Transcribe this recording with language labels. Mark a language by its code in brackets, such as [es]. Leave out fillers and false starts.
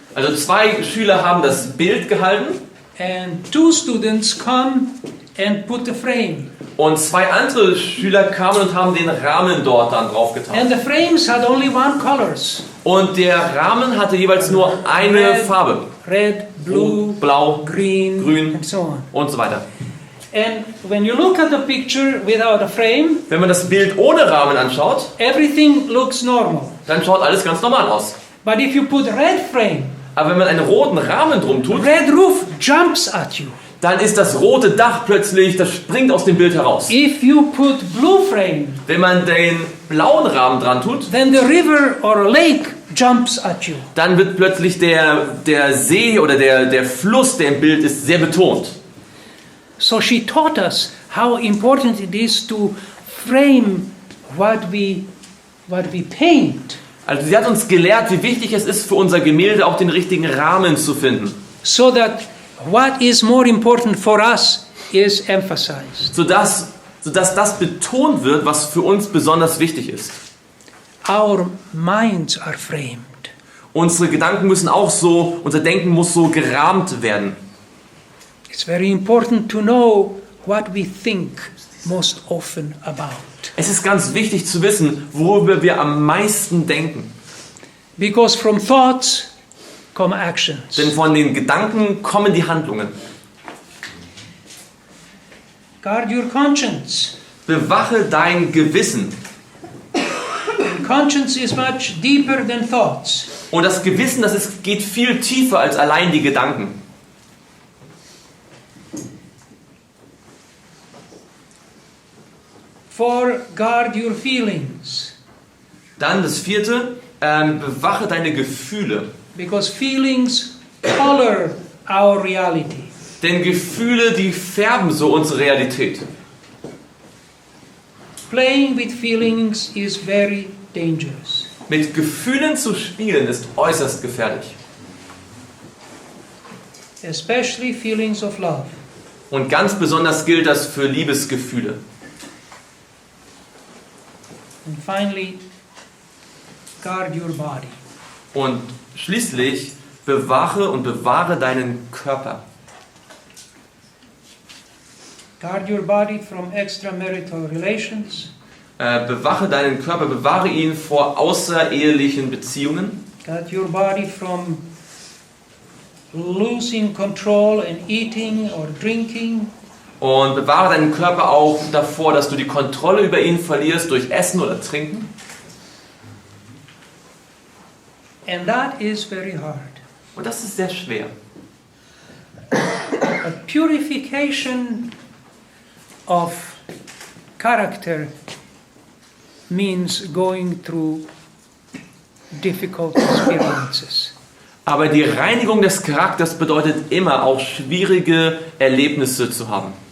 [de] Also 2 Schüler haben das Bild gehalten [en] and 2 students come and put the frame. [de] und 2 andere Schüler kamen und haben den Rahmen dort dann draufgetan. [en] And the frames had only one colors. [de] Und der Rahmen hatte jeweils nur eine Farbe. [en] Red, blue, [de] Rot, blau, [en] green, [de] grün [en] and so on. [de] und so weiter. [en] And when you look at the picture without a frame, [de] Wenn man das Bild ohne Rahmen anschaut, [en] everything looks normal. [de] dann schaut alles ganz normal aus. [en] But if you put red frame, [de] Aber wenn man einen roten Rahmen drum tut, [en] red roof jumps at you. [de] dann ist das rote Dach plötzlich, das springt aus dem Bild heraus. [en] If you put blue frame, [de] Wenn man den blauen Rahmen dran tut, [en] then the river or a lake jumps at you. [de] dann wird plötzlich der See oder der Fluss, der im Bild ist, sehr betont. [en] So she taught us how important it is to frame what we paint, [de] Also sie hat uns gelehrt, wie wichtig es ist für unser Gemälde auch den richtigen Rahmen zu finden, [en] so that what is more important for us is emphasized. [de] sodass das betont wird, was für uns besonders wichtig ist. [en] Our minds are framed. [de] Unsere Gedanken müssen auch so, unser Denken muss so gerahmt werden. [en] It's very important to know what we think most often about. [de] Es ist ganz wichtig zu wissen, worüber wir am meisten denken. [en] Because from thoughts come actions. [de] Denn von den Gedanken kommen die Handlungen. [en] Guard your conscience. [de] Bewache dein Gewissen. [en] And conscience is much deeper than thoughts. [de] Und das Gewissen, geht viel tiefer als allein die Gedanken. [en] For guard your feelings. [de] Dann das 4. Bewache deine Gefühle. [en] Because feelings color our reality. [de] Denn Gefühle, die färben so unsere Realität. [en] Playing with feelings is very dangerous. [de] Mit Gefühlen zu spielen ist äußerst gefährlich. [en] Especially feelings of love. [de] Und ganz besonders gilt das für Liebesgefühle. [en] And finally, guard your body. [de] Und schließlich bewache und bewahre deinen Körper. [en] Guard your body from extramarital relations. [de] Bewache deinen Körper, bewahre ihn vor außerehelichen Beziehungen. [en] Guard your body from losing control in eating or drinking. [de] Und bewahre deinen Körper auch davor, dass du die Kontrolle über ihn verlierst durch Essen oder Trinken. [en] And that is very hard. [de] Und das ist sehr schwer. [en] A purification of character means going through difficult experiences. [de] Aber die Reinigung des Charakters bedeutet immer auch schwierige Erlebnisse zu haben.